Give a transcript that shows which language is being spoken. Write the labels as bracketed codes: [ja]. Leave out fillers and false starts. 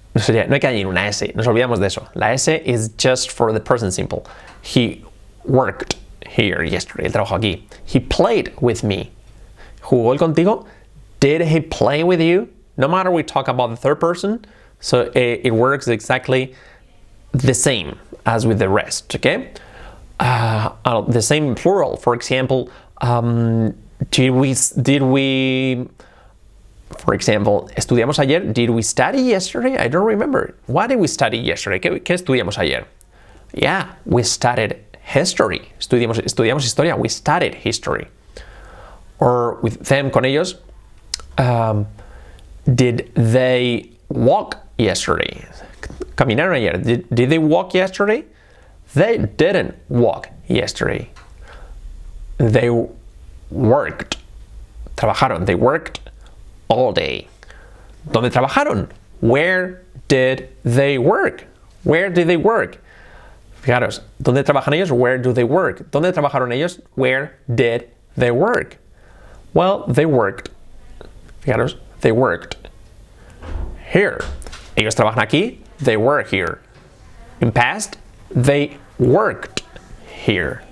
[es] No hay que añadir una S, nos olvidamos de eso. [en] La S is just for the present simple. He worked here yesterday. [es] Él trabajó aquí. [en] He played with me. [es] ¿Jugó él contigo? [en] Did he play with you? No matter we talk about the third person, so it works exactly the same as with the rest, okay? The same plural. For example, did we for example, [es] ¿estudiamos ayer? [en] Did we study yesterday? I don't remember. What did we study yesterday? [es] ¿Qué estudiamos ayer? [en] Yeah, we studied history. [es] Estudiamos historia. [en] We studied history. Or with them, [es] con ellos, [en] did they walk yesterday? [es] ¿Caminaron ayer? [en] Did they walk yesterday? They didn't walk yesterday. They worked. [es] Trabajaron. [en] They worked all day. [es] ¿Dónde trabajaron? [en] Where did they work? Where did they work? [es] Fijaros, ¿dónde trabajan ellos? [en] Where do they work? [es] ¿Dónde trabajaron ellos? [en] Where did they work? Well, they worked. Fijaros, they worked here. [es] Ellos trabajan aquí. [en] They work here. In past, they worked here.